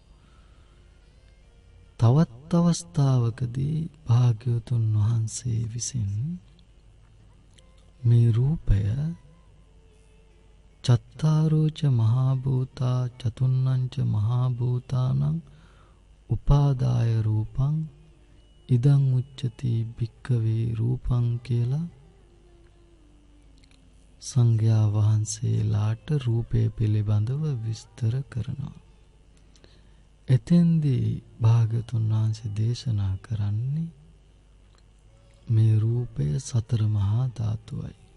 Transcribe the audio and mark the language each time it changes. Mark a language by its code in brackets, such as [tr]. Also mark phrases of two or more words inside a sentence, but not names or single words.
[si] තවත් අවස්ථාවකදී භාග්‍යවතුන් වහන්සේ විසින් මේ රූපය [pi] චත්තාරෝච මහා භූතා චතුන්නංච මහා භූතානං උපාදාය රූපං ඉදං උච්චති භික්ඛවේ රූපං [si] කියලා සංඝයා වහන්සේලාට රූපය පිළිබඳව විස්තර කරනවා. එතෙන්දී භාග්‍යවතුන් වහන්සේ දේශනා කරන්නේ මේ රූපය සතර මහා ධාතුවයි.